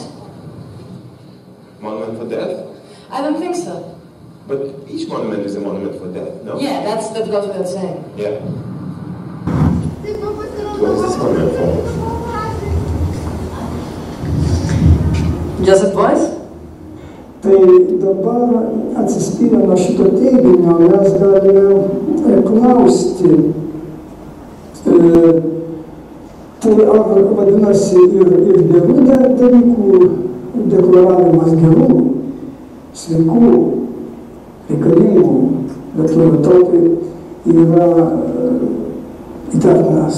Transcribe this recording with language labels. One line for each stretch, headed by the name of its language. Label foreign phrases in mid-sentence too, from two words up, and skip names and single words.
English: Monument for death? I don't think so. But each monument is a monument for death, no? Yeah, that goes without saying. Yeah. What is this monument for? Joseph Boys?
Lithuanian: Tai dabar atsispyrę nuo šito teiginio mes galime klausti, tai ar vadinasi ir gerų dalykų deklaravimas gerų, sveikų reikalingų lietuvių tautai yra įtartinas.